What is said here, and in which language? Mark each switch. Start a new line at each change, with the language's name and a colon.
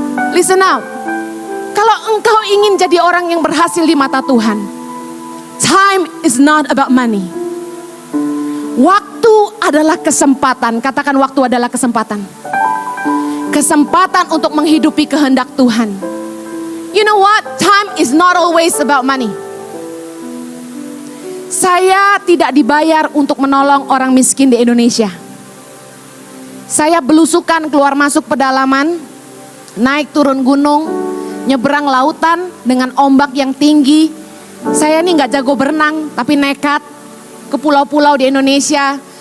English: Listen now,
Indonesian: kalau engkau ingin jadi orang yang berhasil di mata Tuhan,
English: time is not about money.
Indonesian: Waktu adalah kesempatan. Katakan, waktu adalah kesempatan. Kesempatan untuk menghidupi kehendak Tuhan.
English: You know what? Time is not always about money.
Indonesian: Saya tidak dibayar untuk menolong orang miskin di Indonesia. Saya belusukan keluar masuk pedalaman, naik turun gunung, nyeberang lautan dengan ombak yang tinggi. Saya ini nggak jago berenang, tapi nekat ke pulau-pulau di Indonesia.